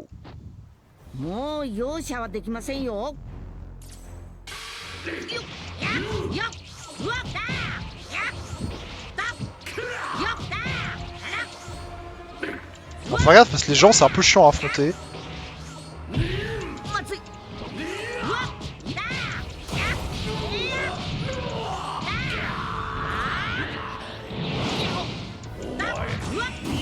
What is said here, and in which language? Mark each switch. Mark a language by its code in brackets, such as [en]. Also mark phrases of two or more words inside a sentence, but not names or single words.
[ja] もう容赦はできませんよ。よっよっうわっだやっだよっだ [fr] Bon, faut regarder parce que les gens c'est un peu chiant à affronter. まずいうわっだやっだうわっ